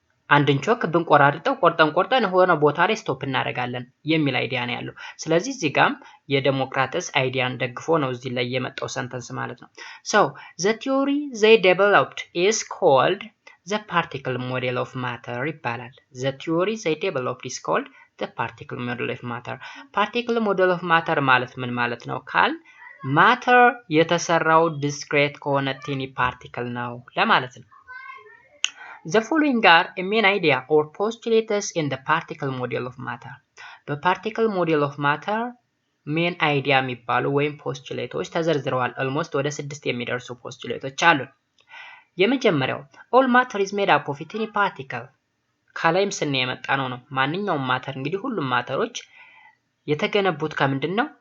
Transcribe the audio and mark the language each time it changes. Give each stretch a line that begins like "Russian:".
Amharic: አንድን ቾክ ብንቆራርጠው ቆርጠን ሆነ ቦታ ላይ ስቶፕ እናደርጋለን የሚል አይዲያ ነው ያለው። ስለዚህ እዚህ ጋም የዴሞክራተስ አይዲያን ደግፎ ነው እዚህ ላይ የመጣው ሰንተንስ ማለት ነው።
English: So the theory they developed is called the particle model of matter
Amharic: ይባላል።
English: The theory they developed is called the particle model of matter.
Amharic: Particle model of matter ማለት ምን ማለት ነው ካል ማተር የተሰራው ዲስክሬት ከሆነ ቲኒ ፓርቲክል ነው ለማለት ነው።
English: The following are a main idea or postulates in the particle model of matter.
Amharic: በፓርቲክል ሞዴል ኦፍ ማተር ሜን አይዲያ የሚባሉ ወይም ፖስቱሌቶች ተዘርዝረዋል። ኦልሞስት ወደ 6 የሚደርሱ ፖስቱሌቶች አሉ። የመጀመሪያው
English: all matter is made up of a tiny particle.
Amharic: ከላይም ስናይ የመጣ ነው። ማንኛውም ማተር እንግዲህ ሁሉም ማተሮች የተገነቡት ከምንድን ነው?